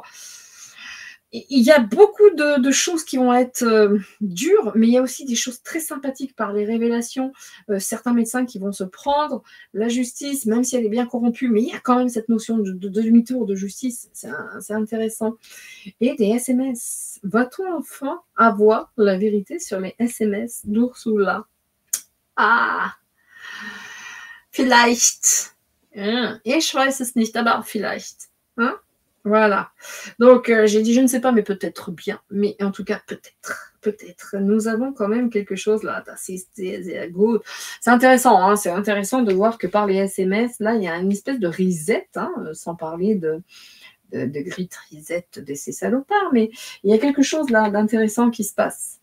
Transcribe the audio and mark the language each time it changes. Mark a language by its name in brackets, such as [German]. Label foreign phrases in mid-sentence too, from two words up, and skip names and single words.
[French] Il y a beaucoup de choses qui vont être dures, mais il y a aussi des choses très sympathiques par les révélations. Certains médecins qui vont se prendre la justice, même si elle est bien corrompue, mais il y a quand même cette notion de demi-tour de justice. C'est intéressant. Et des SMS. Va-t-on enfin avoir la vérité sur les SMS d'Ursula? [German] Ah, vielleicht. Ich weiß es nicht, aber vielleicht. [French] Hein? Voilà. Donc, j'ai dit je ne sais pas, mais peut-être bien. Mais en tout cas, peut-être. Nous avons quand même quelque chose là. C'est intéressant, hein, c'est intéressant de voir que par les SMS, là, il y a une espèce de reset, hein, sans parler de [English] grit reset [French] de ces salopards, mais il y a quelque chose là d'intéressant qui se passe.